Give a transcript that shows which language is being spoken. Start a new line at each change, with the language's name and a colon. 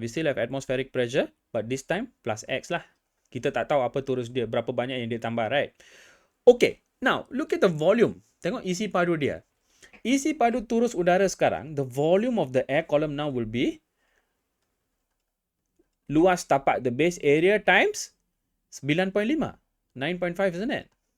English: We still have atmospheric pressure, but this time plus X lah.
Malay: Kita tak tahu apa turus dia, berapa banyak yang dia tambah, right?
English: Okay, now look at the volume.
Malay: Tengok isi padu dia. Isi padu turus udara sekarang,
English: the volume of the air column now will be
Malay: luas tapak,
English: the base area times 9.5. 9.5, isn't it?